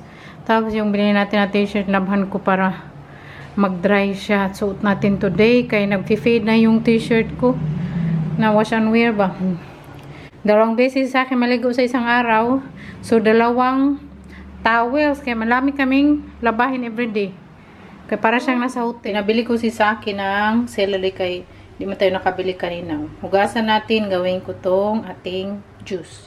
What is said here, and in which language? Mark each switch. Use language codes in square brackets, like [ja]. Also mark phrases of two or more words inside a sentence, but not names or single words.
[tl] Tapos yung binili natin na t-shirt, labhan ko para mag-dry siya. Suot natin today. Kaya nag-fade na yung t-shirt ko. Na [en] wash and wear [tl] ba? Dalawang beses sa akin maligo sa isang araw. [en] So, 2 towels. [tl] Kaya malami kaming labahin everyday. Kaya para siyang nasa hotel. Nabili ko si Saki ng celery kay di mo tayo nakabili kanina. Hugasan natin. Gawin ko tong ating juice.